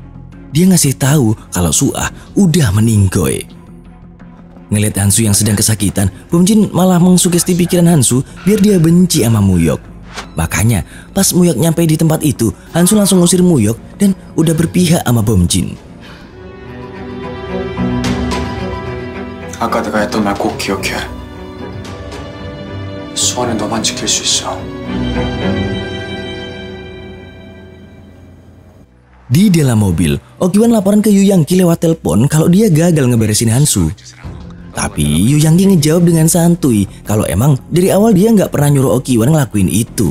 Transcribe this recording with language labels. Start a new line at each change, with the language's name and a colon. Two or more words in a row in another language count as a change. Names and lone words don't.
Indonesian: Dia ngasih tahu kalau Suah udah meninggoy. Ngeliat Hansu yang sedang kesakitan, Bomjin malah mengsugesti pikiran Hansu biar dia benci sama Muyok. Makanya pas Muyok nyampe di tempat itu, Hansu langsung ngusir Muyok dan udah berpihak sama Bomjin.
Korean: 아까 내가 했던 말 꼭 기억해. 수아는 너만 지킬 수 있어.
Indonesian: Di dalam mobil, Okiwan laporan ke Yu Yangki lewat telepon kalau dia gagal ngeberesin Hansu. Tapi Yu Yangki ngejawab dengan santuy kalau emang dari awal dia nggak pernah nyuruh Okiwan ngelakuin itu.